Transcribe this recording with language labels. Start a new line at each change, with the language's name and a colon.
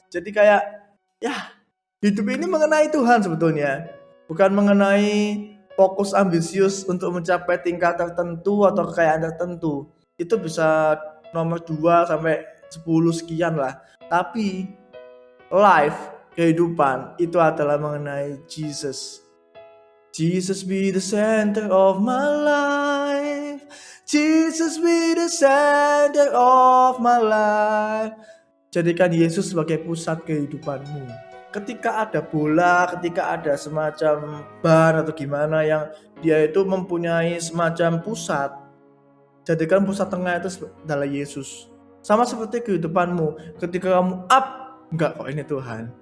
Indonesian: Jadi kayak, ya hidup ini mengenai Tuhan sebetulnya, bukan mengenai fokus ambisius untuk mencapai tingkat tertentu atau kekayaan tertentu. Itu bisa nomor 2 sampai 10 sekian lah. Tapi life, kehidupan itu adalah mengenai Jesus.
English: Jesus be the center of my life. Jesus be the center of my life.
Indonesian: Jadikan Yesus sebagai pusat kehidupanmu. Ketika ada bola, ketika ada semacam ban atau gimana yang dia itu mempunyai semacam pusat, jadikan pusat tengah itu adalah Yesus. Sama seperti kehidupanmu. Ketika kamu up, enggak kok ini Tuhan.